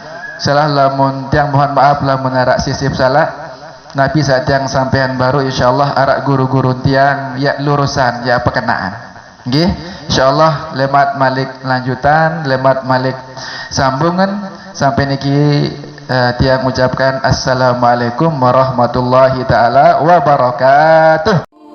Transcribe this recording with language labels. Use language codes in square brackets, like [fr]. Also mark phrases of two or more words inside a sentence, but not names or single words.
[sas] Salah lamun tiang mohon maaf lamun arak sisip salah. Nabi saat tiang sampean baru insyaallah arak guru-guru tiang ya lurusan ya perkenaan. Nggih, insyaallah lemat malik lanjutan, lemat malik sambungan sampai niki tiang ucapkan [ar] السلام عليكم ورحمة الله تعالى وبركاته.